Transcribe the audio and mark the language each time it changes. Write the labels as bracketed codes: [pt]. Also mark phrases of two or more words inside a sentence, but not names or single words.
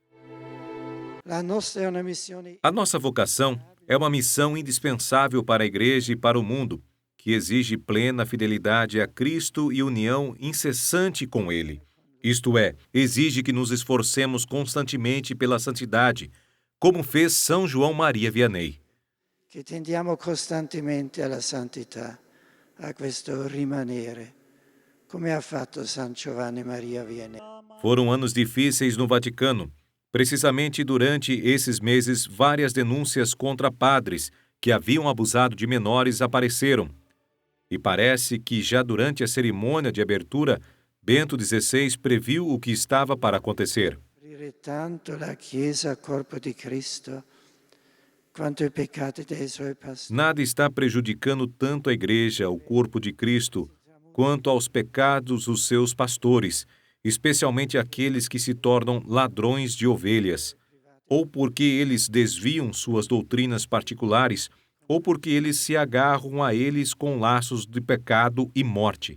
[pt] A nossa vocação é uma missão indispensável para a Igreja e para o mundo, que exige plena fidelidade a Cristo e união incessante com Ele. Isto é, exige que nos esforcemos constantemente pela santidade, como fez São João Maria Vianney. [it] Que tendiamo costantemente alla santità, a questo rimanere, come ha fatto San Giovanni Maria Vianney. [pt] Foram anos difíceis no Vaticano. Precisamente durante esses meses, várias denúncias contra padres que haviam abusado de menores apareceram. E parece que já durante a cerimônia de abertura, Bento XVI previu o que estava para acontecer. [it] Tanto la Chiesa, corpo di Cristo, quanto i peccati dei suoi pastori. [pt] Nada está prejudicando tanto a Igreja, o corpo de Cristo, quanto aos pecados dos seus pastores, especialmente aqueles que se tornam ladrões de ovelhas, ou porque eles desviam suas doutrinas particulares, ou porque eles se agarram a eles com laços de pecado e morte.